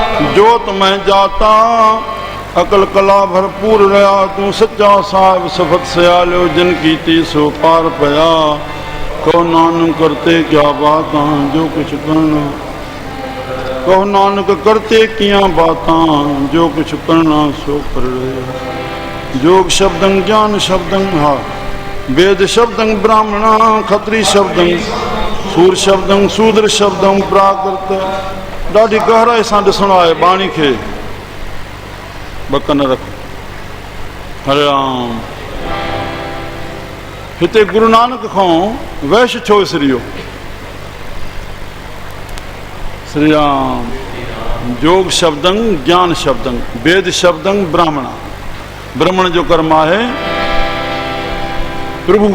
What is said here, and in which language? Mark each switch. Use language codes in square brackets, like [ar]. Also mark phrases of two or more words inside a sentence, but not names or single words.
[pa] ਜੋਤ ਮੈਂ ਜਾਤਾ ਅਕਲ ਕਲਾ ਭਰਪੂਰ ਰਹਾ ਤੂ ਸੱਚਾ ਸਾਹਿਬ ਸਫਤ ਸਯਾਲੋ ਜਿਨ ਕੀਤੀ ਸੋ ਪਾਰ ਪਯਾ ਕਹੋ ਨਾਨਕ ਕਰਤੇ ਕਯਾ ਬਾਤਾਂ ਜੋ ਕੁਛ ਕਰਨਾ ਕਹੋ ਨਾਨਕ ਕਰਤੇ ਕਿਆ ਬਾਤਾਂ ਜੋ ਕੁਛ ਕਰਨਾ ਸੋ ਕਰ ਰਹੇ ਯੋਗ ਸ਼ਬਦੰ ਗਿਆਨ ਸ਼ਬਦੰ ਹਾ ਵੇਦ ਸ਼ਬਦੰ ਬ੍ਰਾਹਮਣਾ ਖਤ੍ਰੀ ਸ਼ਬਦੰ ਸੂਰ ਸ਼ਬਦੰ ਸ਼ੂਦ੍ਰ ਸ਼ਬਦੰ ਪ੍ਰਾਕ੍ਰਿਤ [sd] ॾाढी गहराई सां ॾिसणो आहे बाणी खे बकन रख हरे राम हिते गुरु नानक खां वैश्य छो विसरियो [pa] ਸ੍ਰੀ ਰਾਮ ਯੋਗ ਸ਼ਬਦੰ ਗਿਆਨ ਸ਼ਬਦੰ ਵੇਦ ਸ਼ਬਦੰ ਬ੍ਰਾਹਮਣਾ [sd] ब्राह्मण जो कर्म आहे प्रभु